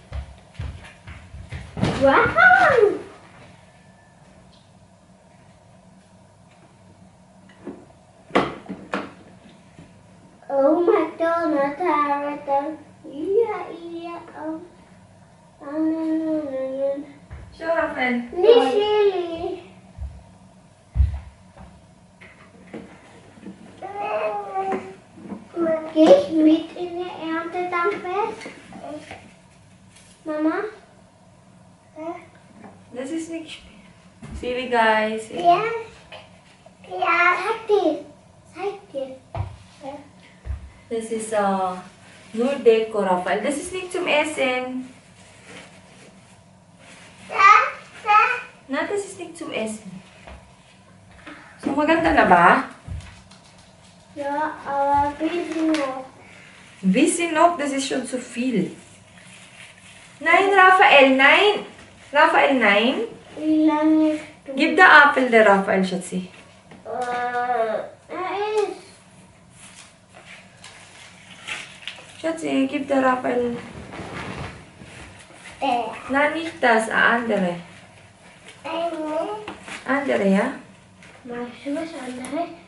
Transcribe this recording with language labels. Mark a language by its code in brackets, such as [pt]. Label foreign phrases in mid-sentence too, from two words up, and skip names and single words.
[en] wow! Oh my God, Natarata. Yeah. Oh. Sure, Rafael. Lily. [de] Gehe ich mit in der Erntedankfest? Mama? Das ist nicht Sili, guys. Ja. Zeig dir. Das ist nur Deco, Rafael. Das ist nicht zum Essen. Na, das ist nicht zum Essen. [tl] So, maganda na ba? [de] Ja, aber bisschen noch. Bisschen noch, das ist schon zu viel. Nein, Rafael, nein. Rafael, nein. Wie lange ist du? Gib [en] the apple [de] der Rafael, Schatzi. Er ist. Schatzi, gib der Rappel. Nein, nicht das, andere. Andere, ja? Magst du was anderes?